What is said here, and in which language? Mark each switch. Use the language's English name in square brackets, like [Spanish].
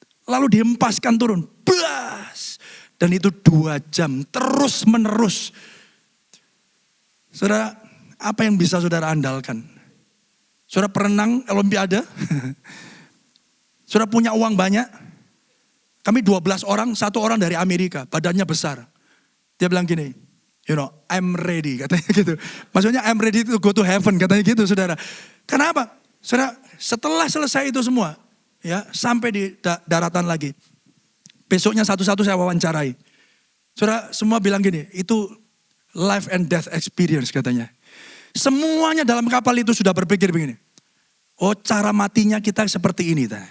[Indonesian] Lalu dihempaskan turun. Bas. Dan itu 2 jam terus menerus. Saudara, apa yang bisa saudara andalkan? Saudara perenang Olimpiade. Saudara punya uang banyak. Kami 12 orang, 1 orang dari Amerika. Badannya besar. Dia bilang gini, [English] you know, I'm ready. [Indonesian] Katanya gitu. Maksudnya [English] I'm ready to go to heaven. [Indonesian] Katanya gitu saudara. Kenapa? Saudara, setelah selesai itu semua. Ya, sampai di daratan lagi. Besoknya satu-satu saya wawancarai. Saudara semua bilang gini, itu [English] life and death experience [Indonesian] katanya. Semuanya dalam kapal itu sudah berpikir begini. Oh cara matinya kita seperti ini.